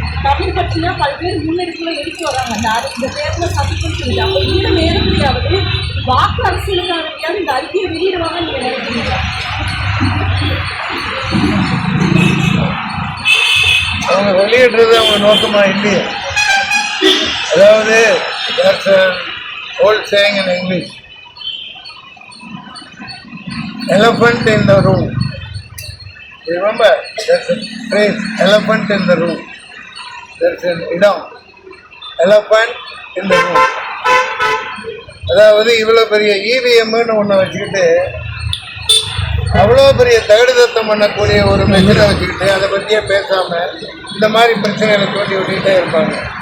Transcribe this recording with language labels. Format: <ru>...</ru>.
<ta>தமிழ் கட்சினா பல்வேறு முன்னெடுப்புகளை எடுத்து வராங்க. இந்த தேர்தலை சந்திக்கும் சொல்லி அப்போ இந்த நேரத்திலாவது வாக்கு அரசியலுக்கான இந்த அறிக்கையை வெளியிடுவாங்கன்னு நீங்க நினைக்கிறீங்களா? அவங்க வெளியிடுறது அவங்க நோக்கமா இல்லையே. அதாவது</ta> <en>that's an old saying in English, elephant in the room. Remember, that's a phrase, elephant in the room. There's an idam, elephant in the room.</en> <ta>அதாவது இவ்வளோ பெரிய இவிஎம்னு ஒன்று வச்சுக்கிட்டு அவ்வளோ பெரிய தகுதித்தம் பண்ணக்கூடிய ஒரு மெஷினை வச்சுக்கிட்டு அதை பற்றியே பேசாமல் இந்த மாதிரி பிரச்சனைகளை தோண்டி விட்டுக்கிட்டே இருப்பாங்க.</ta>